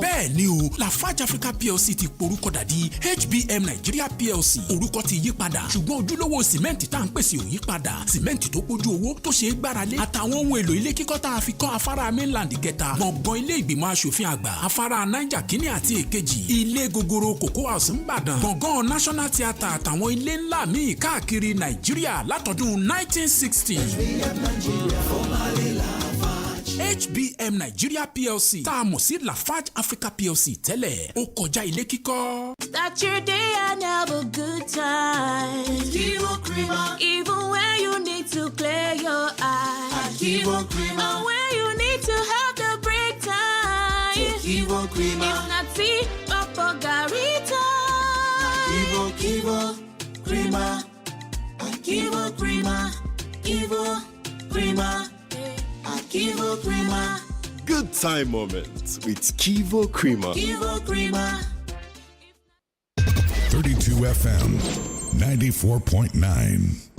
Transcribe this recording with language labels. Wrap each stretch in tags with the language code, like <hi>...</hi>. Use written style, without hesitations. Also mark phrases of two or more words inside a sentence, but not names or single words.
<yo>bẹ́ẹ̀ ni o Lafarge Africa PLC ti porúkọ dà di HBM Nigeria PLC orúkọ ti yí padà ṣùgbọ́n ojúlówó sìmẹ́ǹtì tá à ń pèsè ò yí padà sìmẹ́ǹtì tó pójú owó tó ṣe é gbáralé àtàwọn ohun èlò ilé kíkọ́ tá a fi kọ́ afárá mainland kẹta gbọ̀ngàn ilé ìgbìmọ̀ asòfin àgbà afárá Niger kínní àti èkejì ilé gogoro Cocoa House ńbàdàn gbọ̀ngàn National Theatre àtàwọn ilé ńlá míì káàkiri Nàìjíríà látọdún 1960. HBM Nigeria PLC tá a mọ̀ sí Lafarge Africa PLC tẹ́lẹ̀ ó kọjá ilé kíkọ́.</yo> <en>Start your day and have a good time. Kivo Krima. Even when you need to clear your eyes. Kivo Krima. And when you need to have the break time. Kivo Krima. If not tea, papa garita. Kivo Krima. Kivo Krima. Kivo Krima. Kivo Krima. Good time moments with Kivo Krima. Kivo Krima. 32FM 94.9.</en>